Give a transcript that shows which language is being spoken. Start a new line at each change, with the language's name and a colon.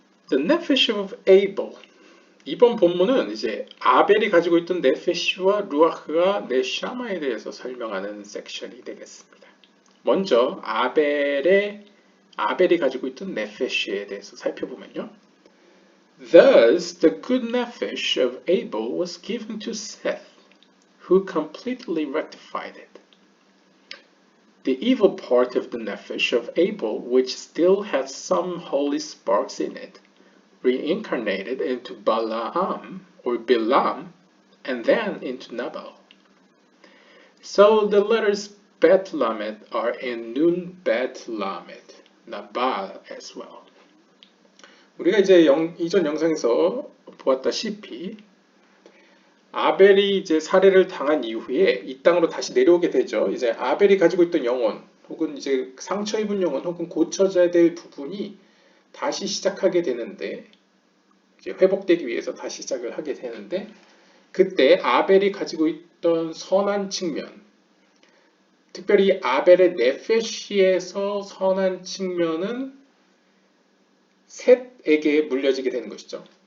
English: The Nefesh of Abel.
Korean: 이번 본문은 이제 아벨이 가지고 있던 네페시와 루아흐가 네샤마에 대해서 설명하는 섹션이 되겠습니다. 먼저 아벨이 가지고 있던 네페시에 대해서 살펴보면요.
English: Thus, the good nephesh of Abel was given to Seth, who completely rectified it. The evil part of the nephesh of Abel, which still had some holy sparks in it, reincarnated into Balaam or Bilam, and then into Nabal. So the letters Bet Lamed are in Nun Bet Lamed, Nabal as well.
Korean: 우리가 이제 이전 영상에서 보았다시피 아벨이 이제 살해를 당한 이후에 이 땅으로 다시 내려오게 되죠. 이제 아벨이 가지고 있던 영혼 혹은 이제 상처 입은 영혼 혹은 고쳐져야 될 부분이 다시 시작하게 되는데 이제 회복되기 위해서 다시 시작을 하게 되는데 그때 아벨이 가지고 있던 선한 측면 특별히 아벨의 네페시에서 선한 측면은 셋에게 물려지게 되는 것이죠.